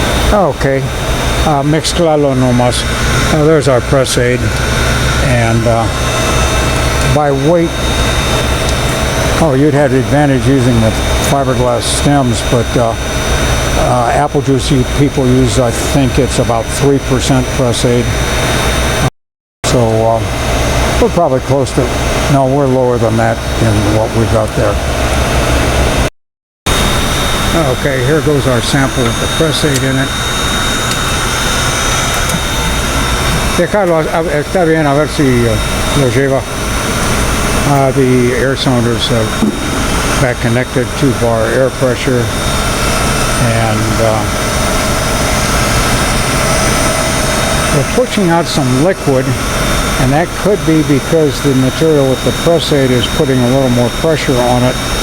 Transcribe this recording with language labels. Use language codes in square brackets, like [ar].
[en] Okay, [es] mezclalo nomás. [en] There's our press aid, and by weight, you'd have the advantage using the fiberglass stems, but apple juice people use, I think it's about 3% press aid. So we're probably close to, no, we're lower than that in what we've got there. Okay, here goes our sample with the press aid in it. [es] Dejarlo, está bien, a ver si lo lleva. [en] The air cylinders back connected, 2 bar air pressure, and we're pushing out some liquid, and that could be because the material with the press aid is putting a little more pressure on it.